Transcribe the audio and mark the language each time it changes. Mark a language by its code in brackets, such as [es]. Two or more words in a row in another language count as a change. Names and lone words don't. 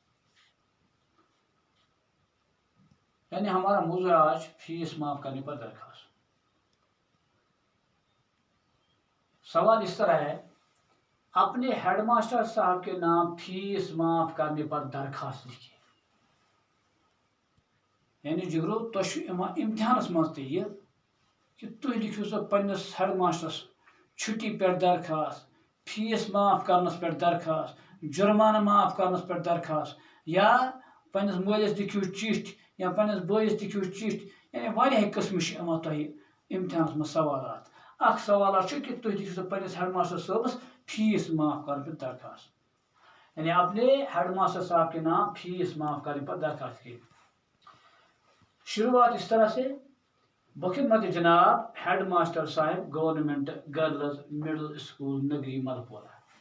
[ur] یعنی ہمارا موضوع آج فیس معاف کرنے پر درخواست۔ سوال اس طرح ہے، اپنے [en] head master [ur] صاحب کے نام فیس معاف کرنے پر درخواست لکھیے۔ [ks] یعنی جگرو تُہۍ امتحانس مز یہ کہ تُہۍ لکھو سا پنس [en] head masters [ks] چھٹی پہ درخواست، فیس معاف کرنس پہ درخواست، جرمانہ معاف کرنس پہ درخواست، یا پنس مالس لکھو چٹھ یا پنس بٲیس لکھو چٹھ۔ یعنی واریاہ قسم تۄہہِ امتحانس مز سوالات۔ اکھ سوالات کہ تُہۍ لکھو سا پنس [en] head master [ks] صٲبس فیس معاف کرنے پہ درخواست۔ [ur] یعنی اپنے [en] head master [ur] صاحب کے نام فیس معاف کرنے پر درخواست کی۔ شروعات اس طرح سے، بخدمت جناب [en] head master [ur] صاحب [en] government girls middle school [ur] نگری ملپورہ۔